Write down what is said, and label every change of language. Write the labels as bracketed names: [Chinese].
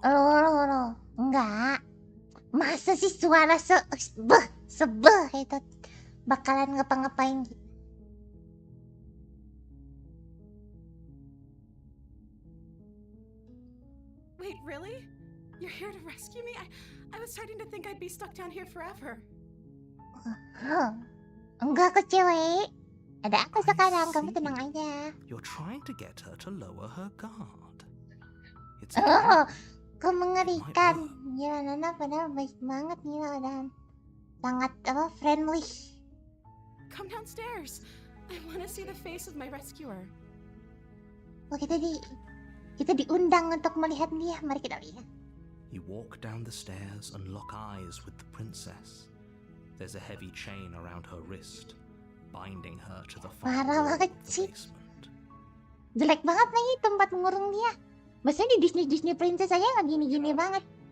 [Indonesian] Loh. Enggak. Masa sih suara sebeh itu bakalan ngapa-ngapain gitu. [English] Wait, really? You're here to rescue me? I was starting to think I'd be stuck down here forever. [Indonesian] Enggak kok cewek. Ada aku sekarang, kamu tenang aja. [English] You're trying to get her to lower her guard. It's [Indonesian] Kok mengerikan. Gila, Nana padahal baik banget gila dan sangat friendly. [English] Come downstairs. I want to see the face of my rescuer. [Indonesian] Oh, kita diundang untuk melihat dia. Mari kita lihat. [English] You walk down the stairs and lock eyes with the princess. There's a heavy chain around her wrist, binding her to the far wall of the basement. [Indonesian] Jelek banget lagi tempat ngurung dia. Biasanya di Disney Princess aja nggak gini-gini banget.